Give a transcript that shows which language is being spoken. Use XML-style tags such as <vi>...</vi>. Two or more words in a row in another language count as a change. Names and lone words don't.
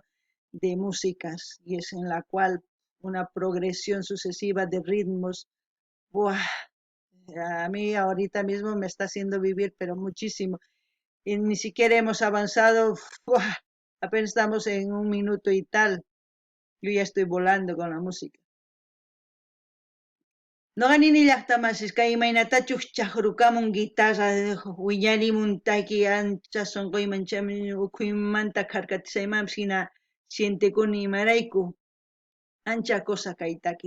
<es>De músicas y es en la cual una progresión sucesiva de ritmos, ¡buah! A mí ahorita mismo me está haciendo vivir, pero muchísimo. Y ni siquiera hemos avanzado, ¡buah! Apenas estamos en un minuto y tal. Yo ya estoy volando con la música.</es> <qu>Noqanini llaqtamasiska imaynatachus chaqrukamun guitarra willarimun taki ancha sunquymanchami ukhuymanta karkatisaymanpas hina sientekuni imarayku ancha cosa kaytaki.</qu>